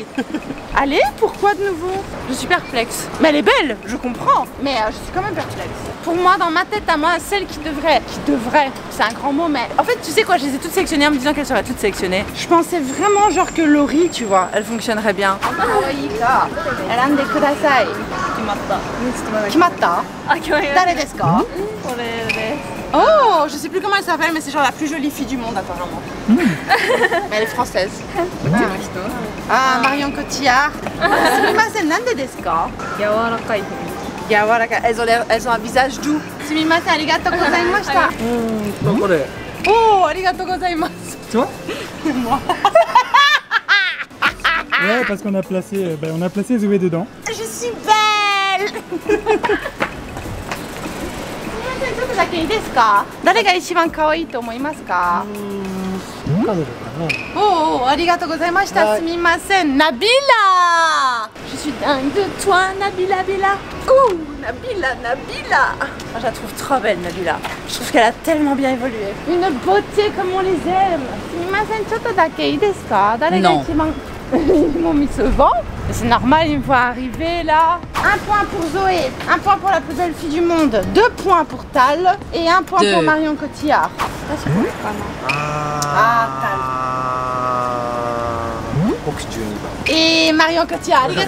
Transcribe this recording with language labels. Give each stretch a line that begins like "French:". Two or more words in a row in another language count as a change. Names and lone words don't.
French: Allez, pourquoi de nouveau? Je suis perplexe. Mais elle est belle, je comprends, mais je suis quand même perplexe. Pour moi, dans ma tête à moi, celle qui devrait, c'est un grand mot, mais en fait, tu sais quoi, je les ai toutes sélectionnées en me disant qu'elles seraient toutes sélectionnées. Je pensais vraiment genre que Laurie, tu vois, elle fonctionnerait bien.
Japanese: Kimatta. 誰ですか?
French: Oh, je sais plus comment elle s'appelle, mais c'est genre la plus jolie fille du monde apparemment. Mais elle est française. Ah, Marion Cotillard.
Japanese: すみません、なんでですか? Yawarakai.
French: Elles ont un visage doux.
Japanese: すみません、ありがとうございました。おお、ありがとうございます.
French: Toi? Moi. Ouais, parce qu'on a placé Zoé dedans. Je suis belle.
Japanese: Oh, ありがとうございました、すみません,
French: Nabila. Je suis dingue de toi, Nabila Bila. Ouh, Nabila. Moi, je la trouve trop belle, Nabila. Je trouve qu'elle a tellement bien évolué. Une beauté comme on les aime.
Japanese: すみません、ちょっとだけいいですか?
French: Non. Ils m'ont mis ce vent. C'est normal, ils me voient arriver là. Un point pour Zoé, un point pour la plus belle fille du monde, 2 points pour Tal et 1 point pour Marion Cotillard. Tal. Et Marion Cotillard.